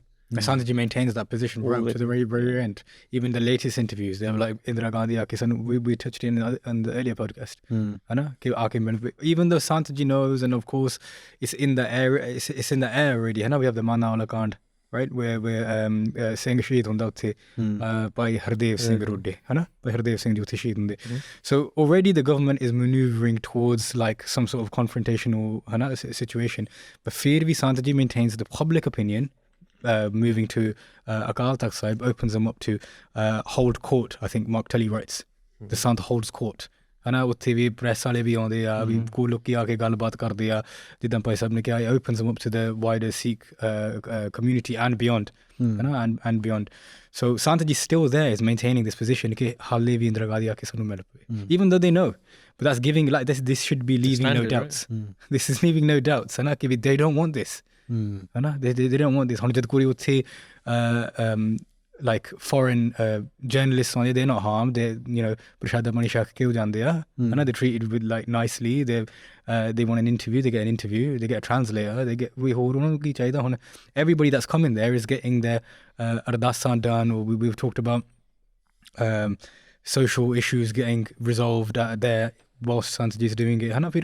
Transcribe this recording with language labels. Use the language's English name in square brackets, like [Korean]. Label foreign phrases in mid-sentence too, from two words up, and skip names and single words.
[English] Sant Ji maintains that position right to the very, very end. Even the latest interviews, they have like Indira Gandhi, we touched in the earlier podcast. Even though Sant Ji knows, and of course it's in the air, it's in the air already. We have the Mana Wala Kand, right, where [Punjabi] ਸਿੰਘ ਸ਼ਹੀਦ ਹੁੰਦਾ ਉੱਥੇ [English] by Hardev Singh Rodde, by Hardev Singh Ji [Punjabi] ਉੱਥੇ ਸ਼ਹੀਦ ਹੁੰਦੇ. [English] So already the government is maneuvering towards like some sort of confrontational situation, but [Punjabi] ਫਿਰ ਵੀ [English] Sant Ji maintains the public opinion. Moving to Akaal Takhat Sahib opens them up to hold court. I think Mark Tully writes the Sant holds court. [Punjabi] ਉੱਥੇ ਵੀ ਪ੍ਰੈਸ ਵਾਲੇ ਵੀ ਆਉਂਦੇ ਆ ਵੀ ਕੋਈ ਲੋਕੀ ਆ ਕੇ ਗੱਲਬਾਤ ਕਰਦੇ ਆ ਜਿੱਦਾਂ ਭਾਈ ਸਾਹਿਬ ਨੇ ਕਿਹਾ [English] it opens them up to the wider Sikh community and beyond and beyond. So Sant Ji still there is maintaining this position [Punjabi] ਕਿ ਹਾਲੇ ਵੀ ਇੰਦਰਾ ਗਾਂਧੀ ਆ ਕੇ ਸਾਨੂੰ ਮਿਲ ਪਵੇ, [English] even though they know, but that's giving like this should be leaving no doubts, this is leaving no doubts ਕਿ they don't want this. They don't want this. [Punjabi] ਹੁਣ ਜਦ ਕੋਈ ਉੱਥੇ [English] like foreign journalists on it, they're not harmed. They, you know, [Punjabi] ਪ੍ਰਸ਼ਾਦਾ ਮਨੀ ਛਕ ਕੇ ਹੋ ਜਾਂਦੇ ਆ, [English] they're treated with like nicely. They want an interview, they get an interview, they get a translator, they get everybody that's coming there is getting their ardasan done, or we've talked about social issues getting resolved there whilst Sant Ji is doing it.